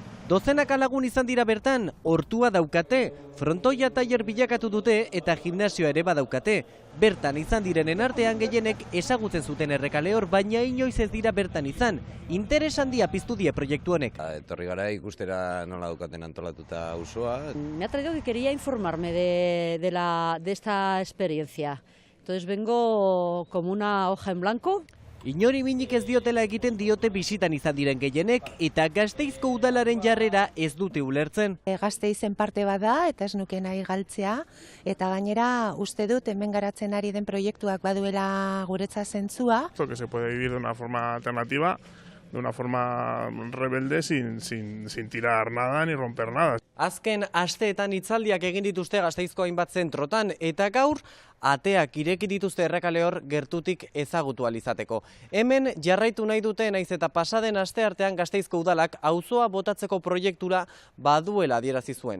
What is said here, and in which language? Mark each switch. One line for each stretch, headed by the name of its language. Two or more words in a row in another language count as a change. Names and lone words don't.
Basque: Dozenaka lagun izan dira bertan, hortua daukate, frontoia tailer bilakatu dute eta gimnasioa ere badaukate. Bertan izan direnen artean gehienek ezagutzen zuten Errekalehor, baina inoiz ez dira bertan izan. Interes handia piztu die proiektu honek. Etorri gara ikustera nola daukaten antolatuta auzoa.
Spanish: Me ha traído que quería informarme de esta experiencia. Entonces vengo como una hoja en blanco.
Basque: Inori minik ez diotela egiten diote bisitan izan diren gehienek eta Gasteizko udalaren jarrera ez dute ulertzen. Gasteizen parte bada eta ez nuke nahi galtzea eta gainera uste dut hemen garatzen ari den proiektuak baduela guretza zentzua.
Spanish: Que se puede vivir de una forma alternativa, de una forma rebelde sin tirar nada ni romper nada.
Basque: Azken asteetan hitzaldiak egin dituzte Gasteizko hainbat zentrotan eta gaur ateak ireki dituzte Errekalehor gertutik ezagutu ahal izateko. Hemen jarraitu nahi dute naiz eta pasaden asteartean Gasteizko udalak auzoa botatzeko proiektura baduela adierazi zuen.